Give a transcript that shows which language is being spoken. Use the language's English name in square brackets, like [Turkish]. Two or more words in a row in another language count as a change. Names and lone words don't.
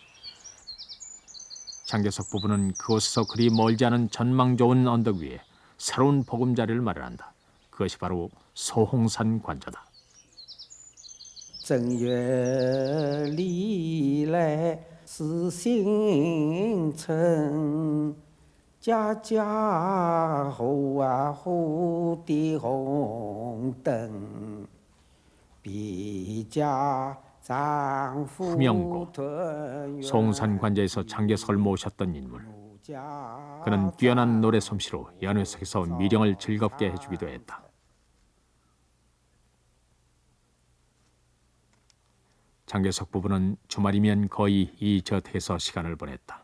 [Korean] 장개석 부부는 그곳에서 그리 멀지 않은 전망 좋은 언덕 위에 새로운 보금자리를 마련한다. 그것이 바로 소홍산 관저다. [Chinese] 正月里来是星辰，家家户户的红灯，比家丈夫 [Korean] 후명고, 소홍산 관저에서 장개석을 모셨던 인물. 그는 뛰어난 노래 솜씨로 연회 속에서 미령을 즐겁게 해주기도 했다. 장개석 부부는 주말이면 거의 이 저택에서 시간을 보냈다.